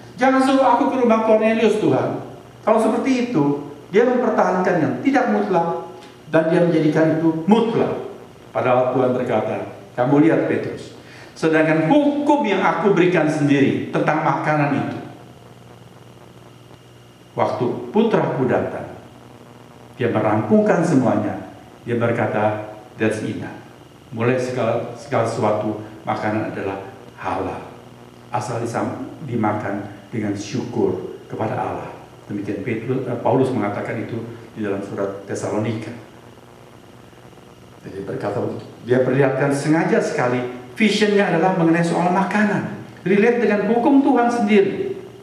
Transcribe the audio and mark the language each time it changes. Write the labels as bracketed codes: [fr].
[id] Jangan suruh aku ke rumah Cornelius Tuhan. Kalau seperti itu, dia mempertahankan yang tidak mutlak dan dia menjadikan itu mutlak. Padahal Tuhan berkata, kamu lihat Petrus, sedangkan hukum yang aku berikan sendiri tentang makanan itu, waktu putraku datang, dia merampungkan semuanya. Dia berkata, [en] that's enough. [id] Mulai segala sesuatu makanan adalah halal, asal dimakan dengan syukur kepada Allah. Demikian Paulus mengatakan itu di dalam surat Tesalonika. Jadi berkata begitu. Dia perlihatkan sengaja sekali visionnya adalah mengenai soal makanan, relate dengan hukum Tuhan sendiri.